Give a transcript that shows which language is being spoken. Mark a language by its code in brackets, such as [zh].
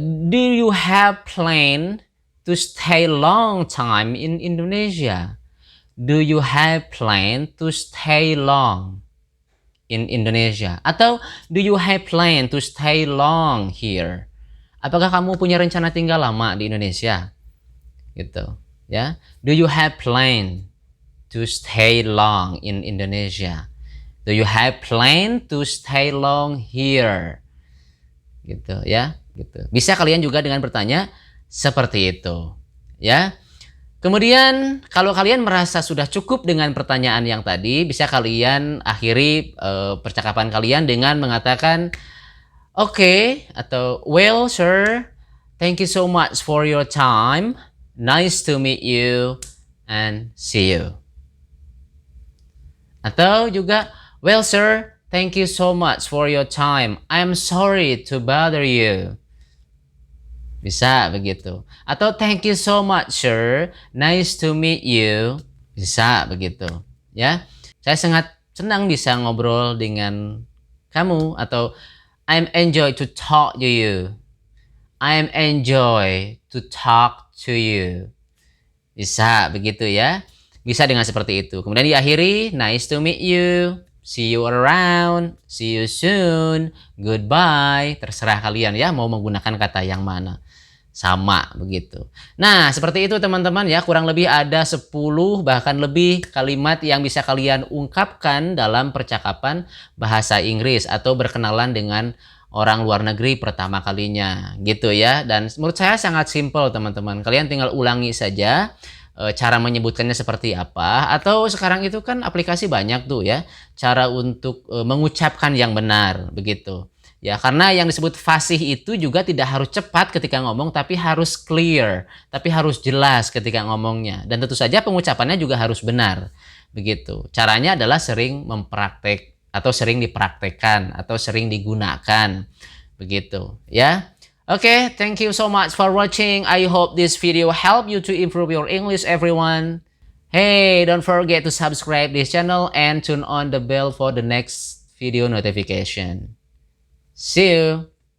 [en] Do you have plan to stay long time in Indonesia? Do you have plan to stay long in Indonesia? [id] Atau [en] do you have plan to stay long here? [id] Apakah kamu punya rencana tinggal lama di Indonesia? Gitu, ya. [en] Do you have plan to stay long in Indonesia? Do you have plan to stay long here? [id] Gitu ya, gitu. Bisa kalian juga dengan bertanya seperti itu, ya. Kemudian kalau kalian merasa sudah cukup dengan pertanyaan yang tadi, bisa kalian akhiri percakapan kalian dengan mengatakan okay atau [en] well sir, thank you so much for your time. Nice to meet you and see you. [id] Atau juga [en] well sir, thank you so much for your time. I'm sorry to bother you. [id] Bisa begitu. Atau [en] thank you so much sir, nice to meet you. [id] Bisa begitu, ya. Saya sangat senang bisa ngobrol dengan kamu. Atau [en] I'm enjoy to talk to you. I'm enjoy to talk to you. [id] Bisa begitu ya. Bisa dengan seperti itu. Kemudian diakhiri, [en] nice to meet you, see you around, see you soon, goodbye. [id] Terserah kalian ya mau menggunakan kata yang mana. Sama begitu. Nah, seperti itu teman-teman ya, kurang lebih ada 10 bahkan lebih kalimat yang bisa kalian ungkapkan dalam percakapan bahasa Inggris atau berkenalan dengan orang luar negeri pertama kalinya gitu ya. Dan menurut saya sangat simpel teman-teman. Kalian tinggal ulangi saja cara menyebutkannya seperti apa, atau sekarang itu kan aplikasi banyak tuh ya cara untuk mengucapkan yang benar begitu ya, karena yang disebut fasih itu juga tidak harus cepat ketika ngomong, tapi harus clear, tapi harus jelas ketika ngomongnya, dan tentu saja pengucapannya juga harus benar begitu. Caranya adalah sering mempraktek atau sering dipraktekkan atau sering digunakan begitu ya. [en] Okay, thank you so much for watching. I hope this video help you to improve your English, everyone. Hey, don't forget to subscribe this channel and turn on the bell for the next video notification. See you.